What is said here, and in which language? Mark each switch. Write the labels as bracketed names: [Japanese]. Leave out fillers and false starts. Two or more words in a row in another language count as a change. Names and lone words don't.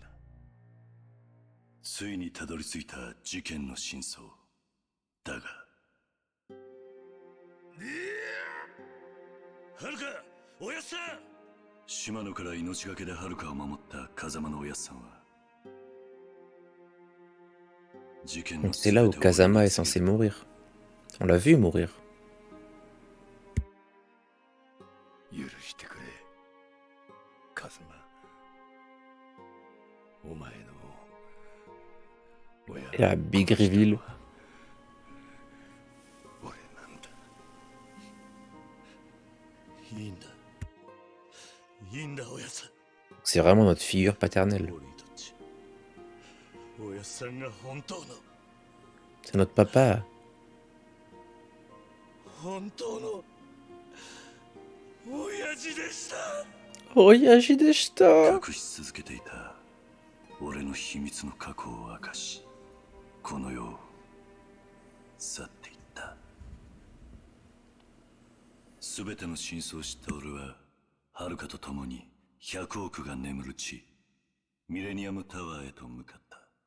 [Japanese] ついにたどり着いた事件の真相だが、はるかおやっさん。島野から命がけではるかを守った風間のおやっさんは [French] Donc c'est là où Kazama est censé mourir. On l'a vu mourir. [Japanese] 許してくれカズマお前の親 [French] Et la [English] Big Reveal. [Japanese] 俺なんだいいんだいいんだおやさん [French] C'est vraiment notre figure paternelle. [Japanese] 俺にとっちおやさんが本当の [French] C'est notre papa. [Japanese] 本当の親父でした親父でした. 隠し続けていた俺の秘密の過去を明かしこの世を去っていった全ての真相を知った俺は遥かと共に100億が眠る地ミレニアムタワーへと向かった。